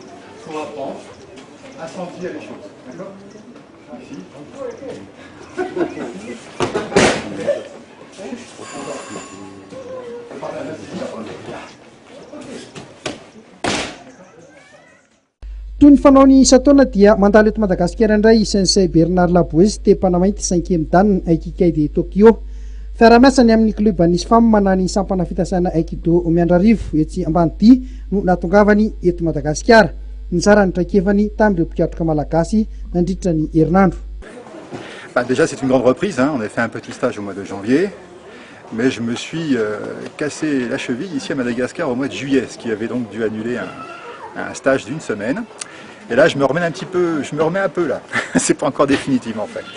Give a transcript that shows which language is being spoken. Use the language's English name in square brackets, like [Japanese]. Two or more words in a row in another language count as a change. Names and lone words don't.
[Malagasy] Toy ny fanao ny isa-taona dia mandalo eto Madagasikara indray Sensei Bernard Labouesse te-panamainty 5e dan Aikikai de Tokyo. Fiara-miasany amin'ny kluban'ny SFAM manany sampana fitasana aikido Miandrarivo etsy Ambanidia no natongavany eto Madagasikara. Nizara ny traikefany tamin'ireo mpiatroka malagasy nandritra ny herinandro. [French] Déjà c'est une grande reprise, hein. On a fait un petit stage au mois de janvier, mais je me suis cassé la cheville ici à Madagascar au mois de juillet, ce qui avait donc dû annuler un stage d'une semaine. Et là je me remets un peu là, c'est pas encore définitif en fait.